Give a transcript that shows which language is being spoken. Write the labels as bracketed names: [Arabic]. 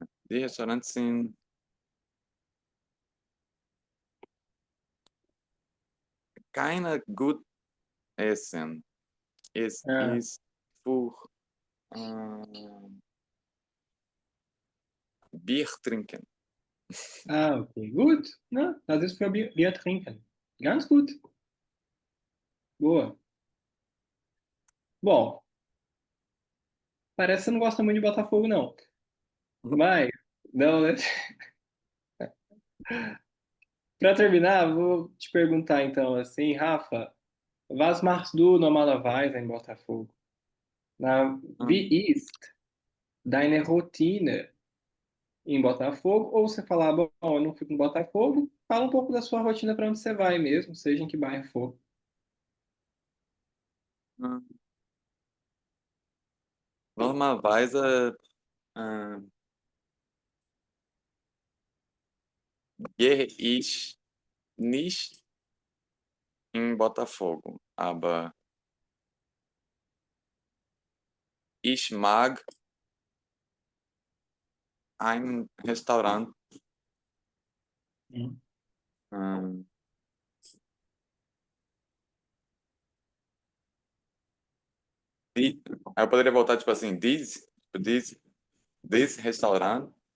[German] Die Restaurants sind keine gut essen. Es Ah, ist für äh, Bier trinken. okay, gut. Na, das ist für Bier trinken. Ganz gut. [Portuguese] Boa. Bom, parece que você não gosta muito de Botafogo, não. Mas, não, né? Para terminar, vou te perguntar então assim, Rafa, [German] was machst du normalerweise [Portuguese] em Botafogo? [German] Na, wie Hum, ist deine Routine [Portuguese] em Botafogo? Ou você falar, bom, eu não fico em Botafogo, fala um pouco da sua rotina para onde você vai mesmo, seja em que bairro for. hum. [German] Normalerweise gehe ich nicht in Botafogo, aber ich mag ein Restaurant. Hum. [Portuguese] Hum, aí eu poderia voltar tipo assim, [English] this restaurant,